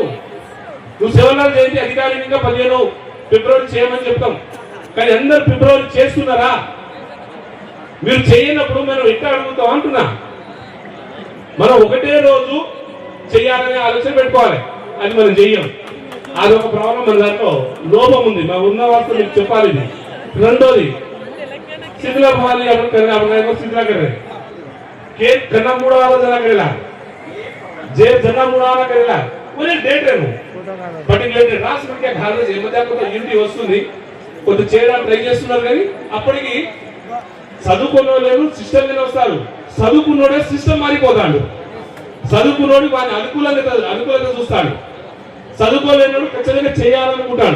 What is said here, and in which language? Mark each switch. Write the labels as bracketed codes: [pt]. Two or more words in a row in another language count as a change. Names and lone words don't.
[te] నువ్వు సేవలాలు చేయండి అధికారికంగా 15 ఫిబ్రవరి చేయమని చెప్తాం కానీ అందరు ఫిబ్రవరి చేస్తున్నారా? మీరు చేయనప్పుడు మనం ఎట్లా అడుగుతాం అంటున్నా. మనం ఒకటే రోజు చెయ్యాలనే ఆలోచన పెట్టుకోవాలి. అది మనం చెయ్యం. అదొక ప్రాబ్లం మన దాంట్లో లోపం ఉంది. మా ఉన్న వార్త మీకు చెప్పాలి. రెండోది [lmn] शीतला भवानी अपन करना अपना को शीतला कर रहे के जना मुड़ावा जना करेला जे जना मुड़ावा करेला पूरे डेट है नु पर्टिकुलर डेट [te] రాష్ట్రం కే ఖాళీ ఏ మధ్య కొంత యూనిటీ వస్తుంది కొంత చేయడానికి ట్రై చేస్తున్నారు కానీ అప్పటికి చదువుకున్నోళ్ళు సిస్టమ్ మీద వస్తారు. చదువుకున్నోడే సిస్టమ్ మారిపోతాడు. చదువుకున్నోడు వాని అనుకూలత చూస్తాడు. చదువుకోలేనోడు ఖచ్చితంగా చేయాలనుకుంటాడు.